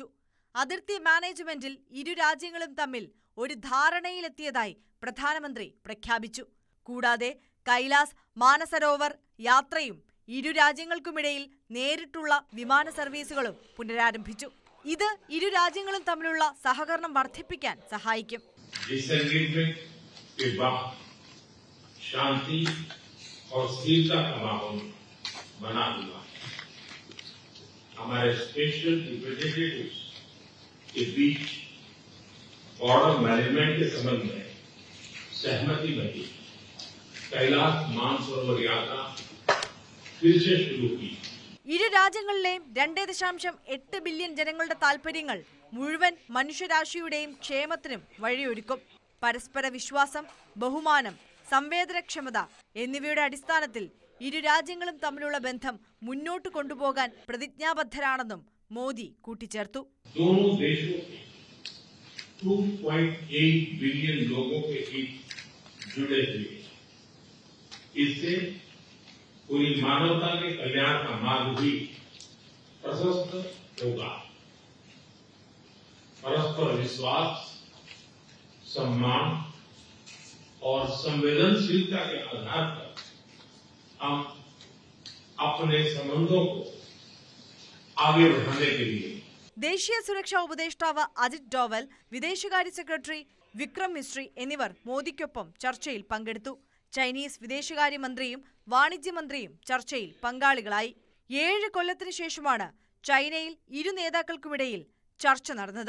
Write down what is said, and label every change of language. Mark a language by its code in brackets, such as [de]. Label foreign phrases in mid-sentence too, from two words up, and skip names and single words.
[ml] അതിർത്തി മാനേജ്മെന്റിൽ ഇരു രാജ്യങ്ങളും തമ്മിൽ ഒരു ധാരണയിലെത്തിയതായി പ്രധാനമന്ത്രി പ്രഖ്യാപിച്ചു. കൂടാതെ കൈലാസ് മാനസരോവർ യാത്രയും ഇരു രാജ്യങ്ങൾക്കുമിടയിൽ നേരിട്ടുള്ള വിമാന സർവീസുകളും പുനരാരംഭിച്ചു. ഇത് ഇരു രാജ്യങ്ങളും തമ്മിലുള്ള സഹകരണം വർദ്ധിപ്പിക്കാൻ സഹായിക്കും. [hi] शांति और स्थिरता का माहौल बना हुआ है. हमारे स्पेशल रिप्रेजेंटेटिव्स के बीच बॉर्डर मैनेजमेंट के संबंध में सहमति बनी. कैलाश मानसरोवर यात्रा फिर से शुरू की. [ml] ഇരു രാജ്യങ്ങളിലെയും 2.8 ബില്യൺ ജനങ്ങളുടെ താൽപര്യങ്ങൾ മുഴുവൻ മനുഷ്യരാശിയുടെയും ക്ഷേമത്തിനും വഴിയൊരുക്കും. പരസ്പര വിശ്വാസം, ബഹുമാനം, സംവേദനക്ഷമത എന്നിവയുടെ അടിസ്ഥാനത്തിൽ ഇരു രാജ്യങ്ങളും തമ്മിലുള്ള ബന്ധം മുന്നോട്ട് കൊണ്ടുപോകാൻ പ്രതിജ്ഞാബദ്ധരാണെന്നും മോദി കൂട്ടിച്ചേർത്തു. [hi] 2.8 बिलियन लोगों के हित जुड़े हुए. इससे पूरी मानवता के कल्याण का मार्ग भी प्रशस्त होगा. परस्पर विश्वास, सम्मान और संवेदनशीलता के आधार पर हम अपने संबंधों को आगे बढ़ाने के लिए [ml] ദേശീയ സുരക്ഷാ ഉപദേഷ്ടാവ് അജിത് ഡോവൽ, വിദേശകാര്യ സെക്രട്ടറി വിക്രം മിസ്രി എന്നിവർ മോദിക്കൊപ്പം ചർച്ചയിൽ പങ്കെടുത്തു. ചൈനീസ് വിദേശകാര്യമന്ത്രിയും വാണിജ്യമന്ത്രിയും ചർച്ചയിൽ പങ്കാളികളായി. 7 കൊല്ലത്തിനു ശേഷമാണ് ചൈനയിൽ ഇരു നേതാക്കൾക്കുമിടയിൽ ചർച്ച നടന്നത്.